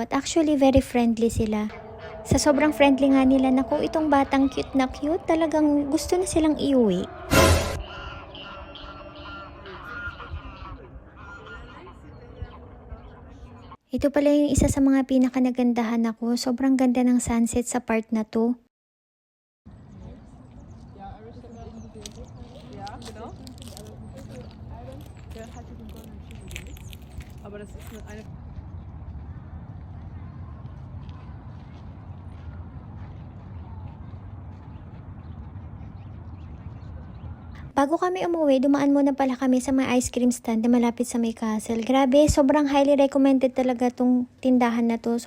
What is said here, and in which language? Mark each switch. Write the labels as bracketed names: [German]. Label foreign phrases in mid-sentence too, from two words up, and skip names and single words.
[Filipino] At [English] actually, very friendly [Filipino] sila. Sa sobrang friendly nga nila, naku, itong batang cute na cute, talagang gusto na silang iuwi. Ito pala yung isa sa mga pinakanagandahan ako. Sobrang ganda ng sunset sa part na to. [German] Ja, genau. Der hat den goldenen Schilling. Aber das ist eine [Filipino] Bago kami umuwi, dumaan muna pala kami sa may [English] ice cream stand [Filipino] na malapit sa may castle. Grabe, sobrang [English] highly recommended [Filipino] talaga tong tindahan na to.